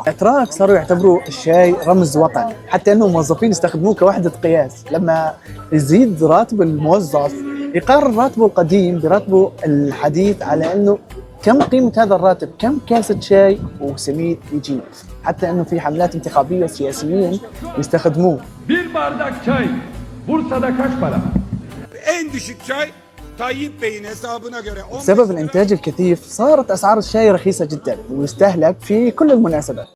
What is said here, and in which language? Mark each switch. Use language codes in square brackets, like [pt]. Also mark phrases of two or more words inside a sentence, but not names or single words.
[ar] الأتراك صاروا يعتبروا الشاي رمز وطني، حتى أنه الموظفين يستخدموه كوحدة قياس. لما يزيد راتب الموظف يقارن راتبه القديم براتبه الحديث على أنه كم قيمة هذا الراتب، كم كاسة şay وسميد يجيب. حتى أنه في حملات انتخابية سياسيين يستخدموه. [tr] Bir bardak çay Bursa'da kaç para? En düşük çay Tayyip Bey'in hesabına göre [ar] بسبب الإنتاج الكثيف صارت أسعار الشاي رخيصة جدا ويستهلك في كل المناسبات.